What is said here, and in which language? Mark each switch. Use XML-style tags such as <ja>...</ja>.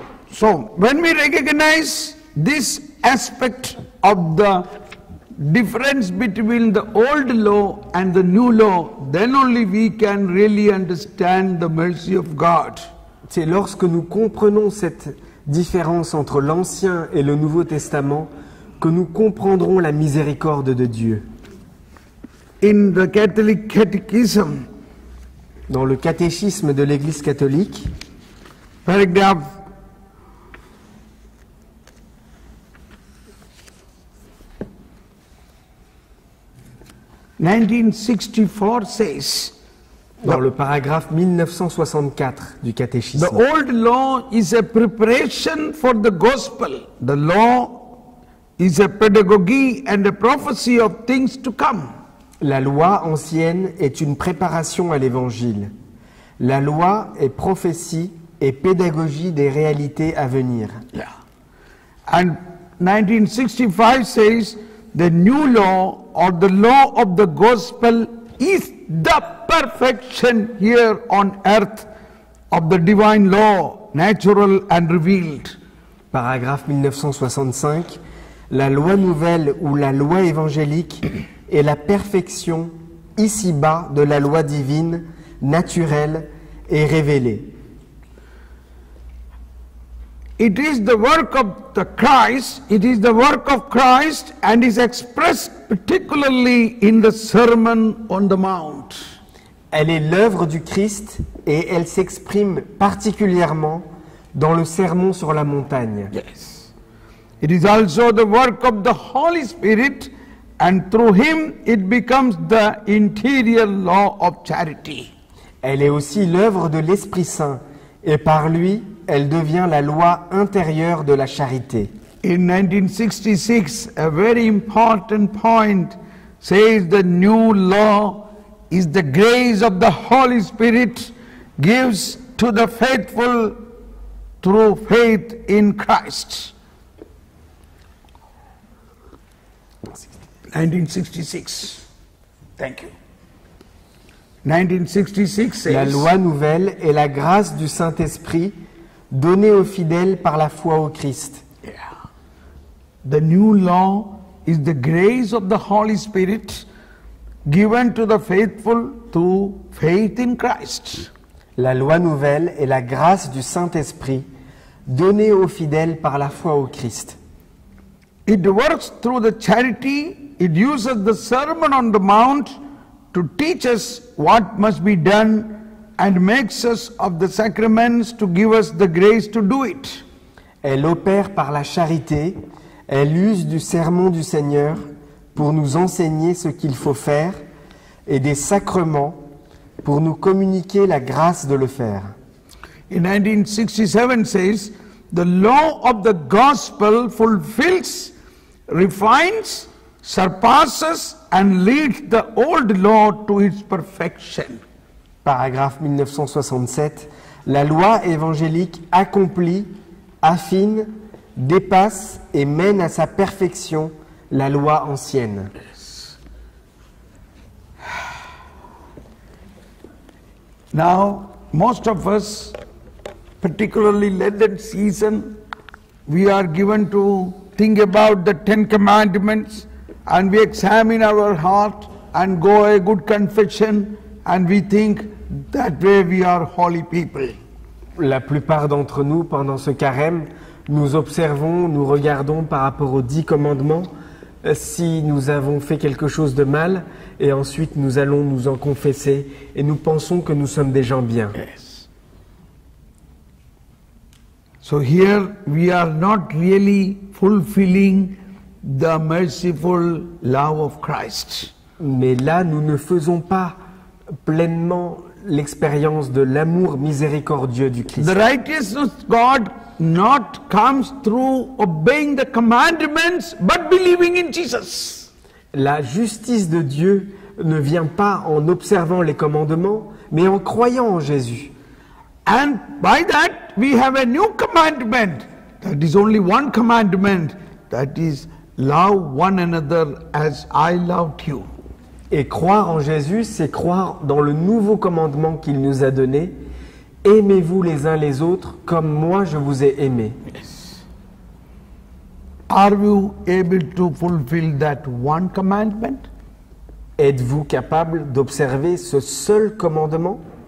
<en>So, when we recognize this aspect of the difference between the old law and the new law, then only we can really understand the mercy of God.</en> <fr>C'est lorsque nous comprenons cette différence entre l'Ancien et le Nouveau Testament que nous comprendrons la miséricorde de Dieu.</fr> <en>In the Catholic Catechism,</en> <fr>Dans le catéchisme de l'Église catholique,</fr> <en>paragraph 1964 says,</en> <fr>dans le paragraphe 1964 du catéchisme,</fr> <en>the old law is a preparation for the gospel. The law is a pedagogy and a prophecy of things to come.</en> <fr>la loi ancienne est une préparation à l'Évangile. La loi est prophétie et pédagogie des réalités à venir.</fr> <en>Yeah. And 1965 says the new law or the law of the gospel is the perfection here on earth of the divine law, natural and revealed.</en> <fr>Paragraphe 1965. La loi nouvelle ou la loi évangélique est la perfection ici-bas de la loi divine, naturelle et révélée.</fr> <en>It is the work of the Christ, it is the work of Christ and is expressed particularly in the Sermon on the Mount.</en> <fr>Elle est l'œuvre du Christ et elle s'exprime particulièrement dans le sermon sur la montagne.</fr> <en>Yes. It is also the work of the Holy Spirit and through him it becomes the interior law of charity.</en> <fr>Elle est aussi l'œuvre de l'Esprit Saint et par lui, elle devient la loi intérieure de la charité.</fr> <en>In 1966, a very important point says the new law is the grace of the Holy Spirit gives to the faithful through faith in Christ. 1966. Thank you. 1966 says,</en> <fr>La loi nouvelle est la grâce du Saint-Esprit donnée aux fidèles par la foi au Christ.</fr> <en>yeah, the new law is the grace of the Holy Spirit given to the faithful through faith in Christ.</en> <fr>La loi nouvelle est la grâce du Saint-Esprit donnée aux fidèles par la foi au Christ.</fr> <en>It works through the charity. It uses the Sermon on the Mount to teach us what must be done and makes us of the sacraments to give us the grace to do it.</en> <fr>Elle opère par la charité, elle use du sermon du Seigneur pour nous enseigner ce qu'il faut faire et des sacrements pour nous communiquer la grâce de le faire.</fr> <en>In 1967 says, the law of the gospel fulfills, refines, surpasses and leads the old law to its perfection.</en> <fr>Paragraphe 1967. La loi évangélique accomplit, affine, dépasse et mène à sa perfection la loi ancienne.</fr> <en>Now, most of us, particularly Lenten season, we are given to think about the 10 Commandments and we examine our heart and go a good confession and we think that way we are holy people.</en> <fr>La plupart d'entre nous, pendant ce carême, nous observons, nous regardons par rapport aux 10 commandements si nous avons fait quelque chose de mal et ensuite nous allons nous en confesser et nous pensons que nous sommes des gens bien.</fr> <en>Yes. So here we are not really fulfilling the merciful love of Christ.</en> <fr>Mais là, nous ne faisons pas pleinement l'expérience de l'amour miséricordieux du Christ.</fr> <en>The righteousness of God not comes through obeying the commandments but believing in Jesus.</en> <fr>La justice de Dieu ne vient pas en observant les commandements, mais en croyant en Jésus.</fr> <en>And by that we have a new commandment. That is only one commandment. That is love one another as I loved you.</en> <fr>Et croire en Jésus, c'est croire dans le nouveau commandement qu'il nous a donné. Aimez-vous les uns les autres comme moi je vous ai aimés.</fr> <en>Yes. Are you able to fulfill that one commandment?</en> <fr>Êtes-vous capable d'observer ce seul commandement?</fr>